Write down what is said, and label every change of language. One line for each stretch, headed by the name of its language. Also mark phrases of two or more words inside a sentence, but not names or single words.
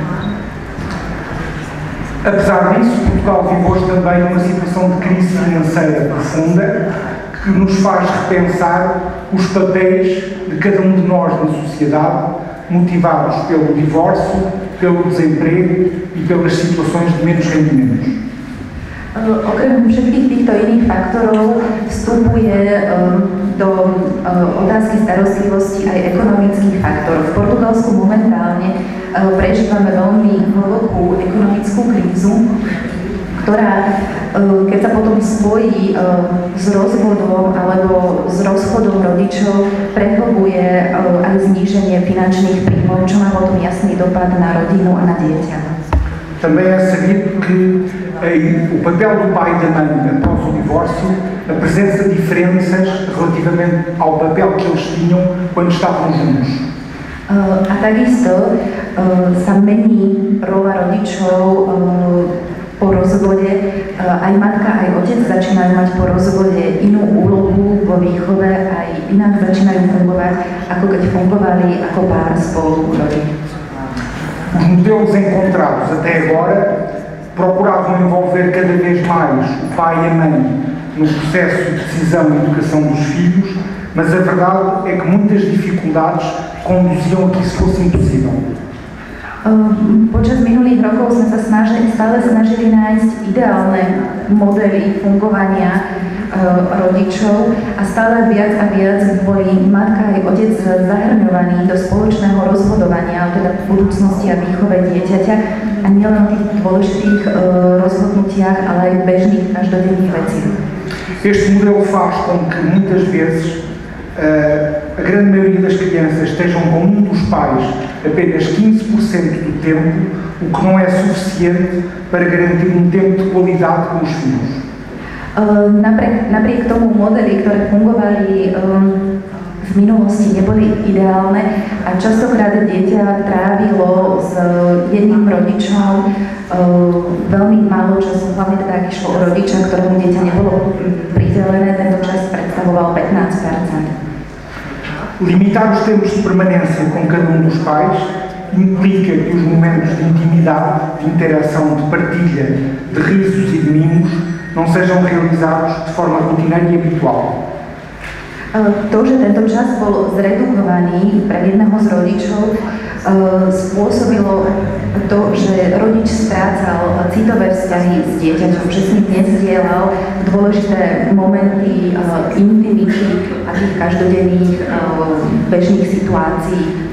Portuguese: Apesar disso, Portugal vive hoje também uma situação de crise financeira profunda que nos faz repensar os papéis de cada um de nós na sociedade, motivados pelo divórcio, pelo desemprego e pelas situações de menos rendimentos.
Slovak: Okrem všetkých týchto iných faktorov vstupuje do otázky starostlivosti aj ekonomických faktorov. V Portugalsku momentálne prežívame veľmi hlbokú ekonomickú krízu, ktorá, keď sa potom spojí s rozvodom alebo s rozchodom rodičov, prehlbuje aj zníženie finančných príjmov, čo má potom jasný dopad na rodinu a na dieťa.
Portuguese: Também é sabido que o papel do pai e da mãe após o divórcio apresenta diferenças relativamente ao papel que eles tinham quando estavam juntos.
Slovak: A takisto sa mení rola rodičov po rozvode. Aj matka, aj otec začínajú mať po rozvode inú úlohu vo výchove, aj inak začínajú fungovať, ako keď fungovali ako pár spolu rodiť.
Portuguese: Os modelos encontrados até agora procuravam envolver cada vez mais o pai e a mãe no processo de decisão e educação dos filhos, mas a verdade é que muitas dificuldades conduziam a que isso fosse impossível.
Slovak: Počas minulých rokov sme sa stále snažili nájsť ideálne modely fungovania rodičov a stále viac a viac boli matka aj otec zahrňovaní do spoločného rozhodovania, teda v budúcnosti a výchove dieťaťa a nielen v tých dôležitých rozhodnutiach, ale aj v bežných každodenných veciach.
Portuguese: Este modelo faz com que muitas vezes a grande maioria das crianças estejam com um dos pais apenas 15% do tempo, o que não é suficiente para garantir um tempo de qualidade com os filhos.
Slovak: Napriek tomu modely, ktoré fungovali v minulosti, neboli ideálne a častokrát dieťa trávilo s jedným rodičom veľmi málo času, hlavne teda ak išlo o rodiča, ktorému dieťa nebolo pridelené, tento čas predstavoval 15%.
Portuguese: Limitar os tempos de permanência com cada um dos pais implica que os momentos de intimidade, de interação, de partilha, de risos e de mimos não sejam realizados de forma rotineira e habitual.
Slovak: To, že tento čas bol zredukovaný pre jedného z rodičov, spôsobilo to, že rodič strácal citové vzťahy s dieťaťom, že s ním nezdielal dôležité momenty intimity a tých každodenných bežných situácií.